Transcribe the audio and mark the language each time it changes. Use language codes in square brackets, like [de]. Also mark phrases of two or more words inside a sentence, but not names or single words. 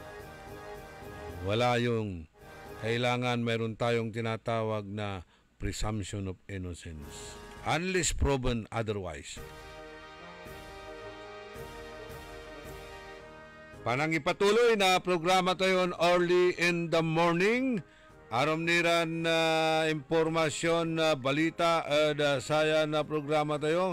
[tl] Wala yung kailangan mayroon tayong tinatawag na [en] presumption of innocence. Unless proven otherwise. [ilo] Panangipatuloy na programa tayo [en] early in the morning. [ilo] Aram niran impormasyon, balita, saya na programa tayo.